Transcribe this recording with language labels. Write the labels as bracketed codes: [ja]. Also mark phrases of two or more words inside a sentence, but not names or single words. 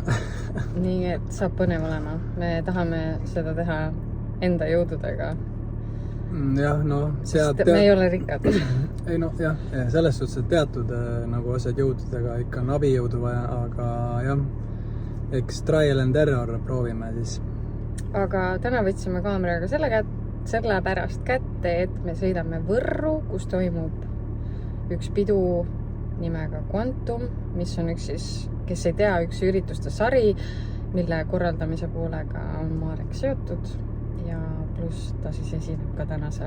[et] Nii et saab põnev olema. Me tahame seda teha enda jõududega. Jah, me ei ole rikkad. Ei jah, selles suhtes, et teatud nagu asjad jõududega ikka on abijõudu vaja, aga jah, eks [en] trial and error [et] proovime siis. Aga täna võtsime kaameraga selle pärast kätte, et me sõidame Võrru, kus toimub üks pidu nimega Quantum, mis on üks siis, kes ei tea, üks ürituste sari, mille korraldamise poolega on Marek seotud ja pluss ta siis esineb ka täna seal.